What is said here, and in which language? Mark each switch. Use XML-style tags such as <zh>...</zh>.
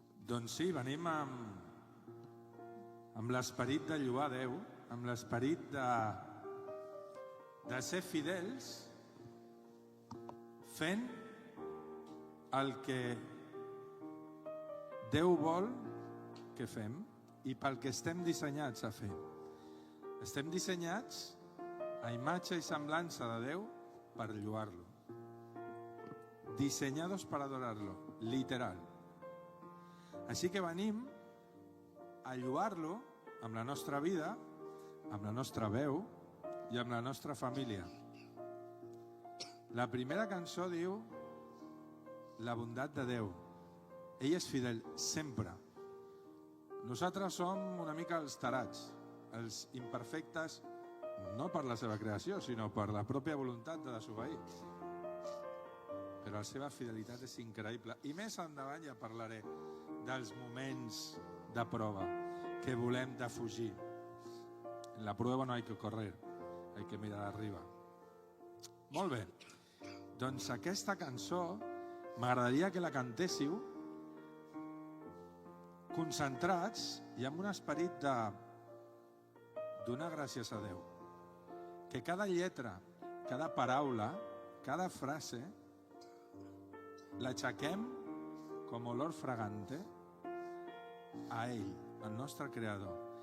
<ca>Doncs sí, venim amb l'esperit de lloar Déu, amb l'esperit de ser fidels, fent el que Déu vol que fem i pel que estem dissenyats a fer. Estem dissenyats a imatge i semblança de Déu per lloar-lo.</ca> <es>Diseñados para adorarlo, literal.</es> <ca>Així que venim a lloar-lo amb la nostra vida, amb la nostra veu i amb la nostra família. La primera cançó diu la bondat de Déu. Ell és fidel sempre. Nosaltres som una mica els tarats, els imperfectes, no per la seva creació, sinó per la pròpia voluntat de desobeir. Però la seva fidelitat és increïble. I més endavant ja parlaré dels moments de prova que volem defugir. En la prova</ca> <es>no hay que correr, hay que mirar arriba.</es> <ca>Molt bé. Doncs aquesta cançó m'agradaria que la cantéssiu concentrats i amb un esperit de donar gràcies a Déu. Que cada lletra, cada paraula, cada frase l'aixequem com olor fragante a ell, al nostre Creador.</ca>